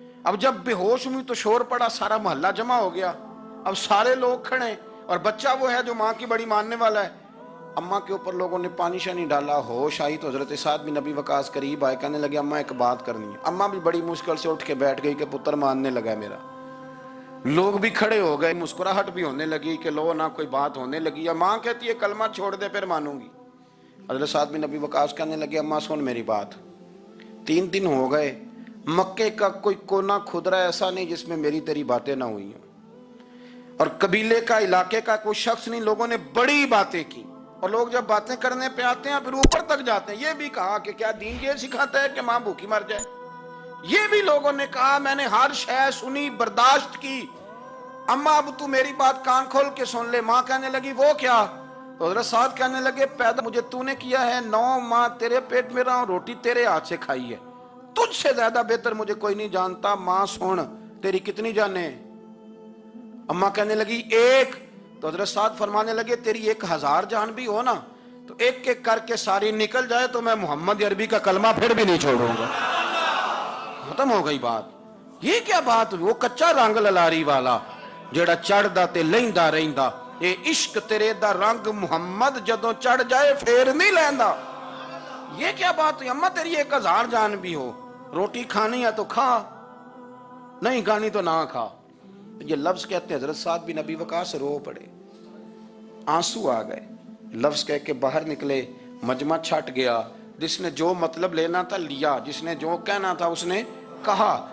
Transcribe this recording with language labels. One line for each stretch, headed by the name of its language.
Urdu: اب جب بے ہوش ہوئی تو شور پڑا, سارا محلہ جمع ہو گیا. اب سارے لوگ کھڑے اور بچہ وہ ہے جو ماں کی بڑی ماننے والا ہے. اماں کے اوپر لوگوں نے پانی شانی ڈالا, ہوش آئی تو حضرت سعد بن ابی وقاص قریب آئے, کہنے لگے اماں ایک بات کرنی ہے. اماں بھی بڑی مشکل سے اٹھ کے بیٹھ گئی کہ پتر ماننے لگا ہے میرا. لوگ بھی کھڑے ہو گئے, مسکراہٹ بھی ہونے لگی کہ لو نہ کوئی بات ہونے لگی. یا ماں کہتی ہے کلمہ چھوڑ دے پھر مانوں گی. حضرت سعد بن ابی وقاص کہنے لگے اماں سن میری بات, 3 دن ہو گئے, مکے کا کوئی کونا کھدرا ایسا نہیں جس میں میری تیری باتیں نہ ہوئی ہیں, اور قبیلے کا, علاقے کا کوئی شخص نہیں. لوگوں نے بڑی باتیں کی, اور لوگ جب باتیں کرنے پہ آتے ہیں پھر اوپر تک جاتے ہیں. یہ بھی کہا کہ کیا دین یہ سکھاتا ہے کہ ماں بھوکی مر جائے؟ یہ بھی لوگوں نے کہا میں نے ہر شے سنی, برداشت کی, اماں اب تو میری بات کان کھول کے سن لے. ماں کہنے لگی وہ کیا؟ تو حضرت سعد کہنے لگے پیدا مجھے تو نے کیا ہے, 9 ماہ تیرے پیٹ میں رہا ہوں, روٹی تیرے ہاتھ سے کھائی ہے, تجھ سے زیادہ بہتر مجھے کوئی نہیں جانتا. ماں سن تیری کتنی جانیں؟ اماں کہنے لگی 1. تو حضرت سعد فرمانے لگے تیری 1000 جان بھی ہو نا تو ایک ایک کر کے ساری نکل جائے تو میں محمد عربی کا کلمہ پھر بھی نہیں چھوڑوں گا. ختم ہو گئی بات. یہ کیا بات ہوئی؟
Punjabi: وہ کچا رنگ للاری والا جیڑا چڑھ دا تے لیندا رہندا, اے عشق تیرے دا رنگ محمد جدوں چڑھ جائے پھر نہیں لیندا.
Urdu: یہ کیا بات ہوئی؟ اماں تیری 1000 جان بھی ہو, روٹی کھانی ہے تو کھا, نہیں کھانی تو نہ کھا. یہ لفظ کہتے ہیں حضرت سعد بن ابی وقاص رو پڑے, آنسو آ گئے. لفظ کہہ کے باہر نکلے, مجمع چھٹ گیا. جس نے جو مطلب لینا تھا لیا, جس نے جو کہنا تھا اس نے کہا.